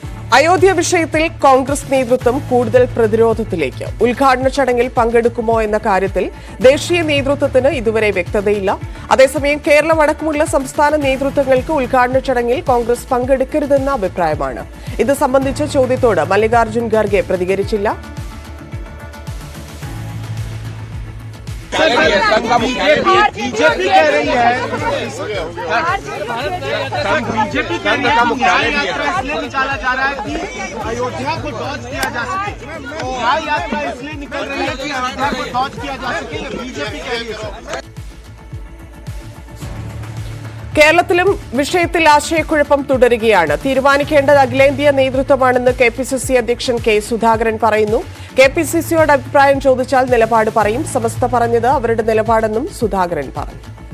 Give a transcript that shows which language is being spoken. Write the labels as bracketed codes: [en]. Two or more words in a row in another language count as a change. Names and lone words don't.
[ml] അയോധ്യ വിഷയത്തിൽ കോൺഗ്രസ് നേതൃത്വം കൂടുതൽ പ്രതിരോധത്തിലേക്ക്. ഉദ്ഘാടന ചടങ്ങിൽ പങ്കെടുക്കുമോ എന്ന കാര്യത്തിൽ ദേശീയ നേതൃത്വത്തിന് ഇതുവരെ വ്യക്തതയില്ല. അതേസമയം കേരളം അടക്കമുള്ള സംസ്ഥാന നേതൃത്വങ്ങൾക്ക് ഉദ്ഘാടന ചടങ്ങിൽ കോൺഗ്രസ് പങ്കെടുക്കരുതെന്ന അഭിപ്രായമാണ്. ഇത് സംബന്ധിച്ച ചോദ്യത്തോട് മല്ലികാർജ്ജുൻ ഖാർഗെ പ്രതികരിച്ചില്ല. [hi] बीजेपी कह रही है न्याय यात्रा इसलिए निकाला जा रहा है कि अयोध्या को डॉज किया जा सके। न्याय यात्रा इसलिए निकल रही है कि अयोध्या को डॉज किया जा सके, ये बीजेपी कह रही है। [ml] കേരളത്തിലും വിഷയത്തിൽ ആശയക്കുഴപ്പം തുടരുകയാണ്. തീരുമാനിക്കേണ്ടത് അഖിലേന്ത്യാ നേതൃത്വമാണെന്ന് കെപിസിസി അധ്യക്ഷൻ കെ സുധാകരൻ പറയുന്നു. കെപിസിസിയോട് അഭിപ്രായം ചോദിച്ചാൽ നിലപാട് പറയും. സമസ്ത പറഞ്ഞത് അവരുടെ നിലപാടെന്നും സുധാകരൻ പറഞ്ഞു.